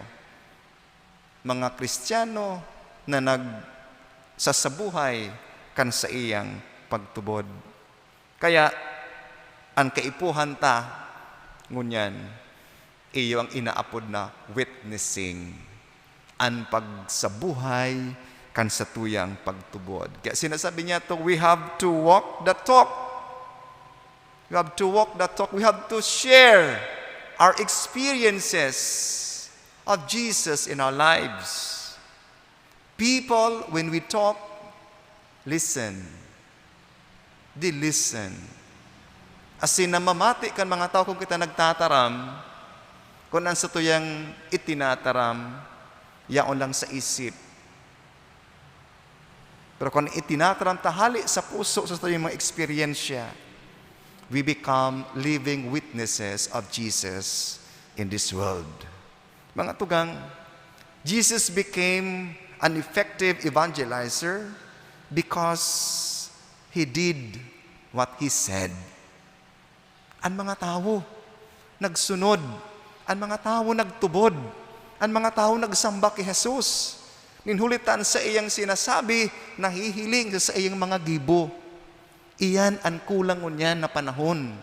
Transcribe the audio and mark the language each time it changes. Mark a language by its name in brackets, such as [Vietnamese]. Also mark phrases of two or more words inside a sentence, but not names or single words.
[Bikol] Mga Kristiyano na nagsasabuhay kan sa iyang pagtubod. Kaya, ang kaipuhan ta, ngunyan, iyo ang inaapod na witnessing, ang pagsabuhay kan sa tuyang pagtubod. Kaya sinasabi niya to, [English] we have to walk the talk. We have to walk the talk. We have to share our experiences of Jesus in our lives. People, when we talk, listen. They listen. [Bikol] Asin namamati kan mga tao kung kita nagtataram, kung ang sa tuyang itinataram, yaon lang sa isip. Pero kung itinataram tahali sa puso sa tuyang mga eksperyensya, [English] we become living witnesses of Jesus in this world. [Bikol] Mga tugang, [English] Jesus became an effective evangelizer because He did what He said. [Bikol] Ang mga tao nagsunod, ang mga tao nagtubod, ang mga tao nagsamba kay Jesus. Ninhulitan sa iyang sinasabi, nahihiling sa iyang mga gibo. Iyan ang kulang niyan na panahon.